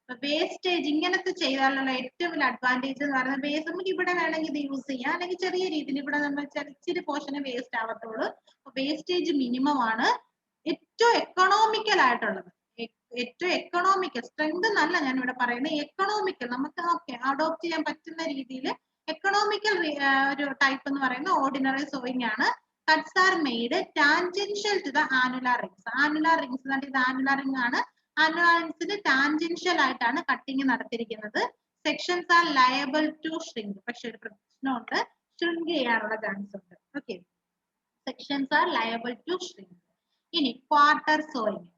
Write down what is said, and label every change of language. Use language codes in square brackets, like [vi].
[ml] Wastage ഇങ്ങനത്തെ ചെയ്താലുള്ള ഏറ്റവും വലിയ അഡ്വാൻറ്റേജ് എന്ന് പറയുന്നത് വേസ്റ്റ് നമുക്ക് ഇവിടെ വേണമെങ്കിൽ ഇത് യൂസ് ചെയ്യാം, അല്ലെങ്കിൽ ചെറിയ രീതിയിൽ ഇവിടെ നമ്മൾ ഇച്ചിരി പോർഷന് വേസ്റ്റ് ആവത്തുള്ളൂ. വേസ്റ്റേജ് മിനിമം ആണ്. ഏറ്റവും എക്കണോമിക്കൽ ആയിട്ടുള്ളത്, ഏറ്റവും എക്കണോമിക്കൽ, സ്ട്രെങ്ത് എന്നല്ല ഞാൻ ഇവിടെ പറയുന്നത്, എക്കണോമിക്കൽ നമുക്ക് ഓക്കെ അഡോപ്റ്റ് ചെയ്യാൻ പറ്റുന്ന രീതിയിൽ എക്കണോമിക്കൽ ഒരു ടൈപ്പ് എന്ന് പറയുന്നത് ഓർഡിനറി സോയിങ് ആണ്. [en] Cuts are made tangential to the annular rings. [ml] Annular rings ഇത് ആനുലാർ റിംഗ് ആണ്. ആനുലാർ റിംഗ്സിന് ടാൻജൻഷ്യൽ ആയിട്ടാണ് കട്ടിങ് നടത്തിയിരിക്കുന്നത്. [en] Sections are liable to shrink. [ml] പക്ഷെ ഒരു പ്രശ്നമുണ്ട്, ഷ്രിങ്ക് ചെയ്യാനുള്ള ചാൻസ് ഉണ്ട്. [en] Okay, sections are liable to shrink. [ml] ഇനി ക്വാർട്ടർ സോയിങ്.